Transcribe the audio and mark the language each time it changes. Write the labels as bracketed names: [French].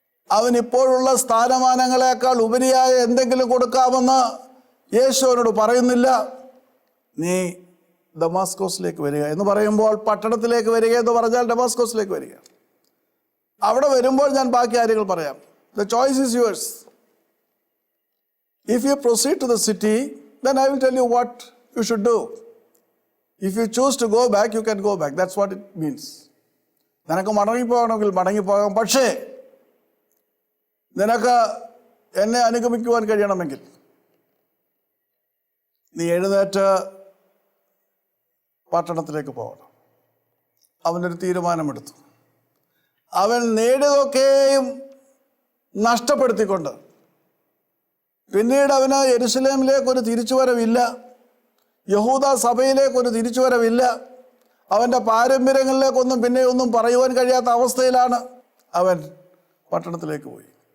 [Malayalam] അവനിപ്പോഴുള്ള സ്ഥാനമാനങ്ങളെക്കാൾ ഉപരിയായ എന്തെങ്കിലും കൊടുക്കാമെന്ന് യേശു അവനോട് പറയുന്നില്ല. നീ ദമാസ്കോസിലേക്ക് വരിക എന്ന് പറയുമ്പോൾ പട്ടണത്തിലേക്ക് വരിക എന്ന് പറഞ്ഞാൽ ഡമാസ്കോസിലേക്ക് വരിക. അവിടെ വരുമ്പോൾ ഞാൻ ബാക്കി കാര്യങ്ങൾ പറയാം. [English] The choice is yours. If you proceed to the city, then I will tell you what you should do. If you choose to go back, you can go back. That's what it means. [Malayalam] നിനക്ക് മടങ്ങിപ്പോകണമെങ്കിൽ മടങ്ങിപ്പോകാം. പക്ഷേ നിനക്ക് എന്നെ അനുഗമിക്കുവാൻ കഴിയണമെങ്കിൽ നീ എഴുന്നേറ്റ് പട്ടണത്തിലേക്ക് പോകണം. അവനൊരു തീരുമാനമെടുത്തു. അവൻ നേടിയതൊക്കെയും നഷ്ടപ്പെടുത്തിക്കൊണ്ട് പിന്നീട് അവന് യെരുശലേമിലേക്കൊരു തിരിച്ചുവരവില്ല, യഹൂദ സഭയിലേക്കൊരു തിരിച്ചുവരവില്ല, അവൻ്റെ പാരമ്പര്യങ്ങളിലേക്കൊന്നും പിന്നെ ഒന്നും പറയുവാൻ കഴിയാത്ത അവസ്ഥയിലാണ് അവൻ പട്ടണത്തിലേക്ക് പോയി.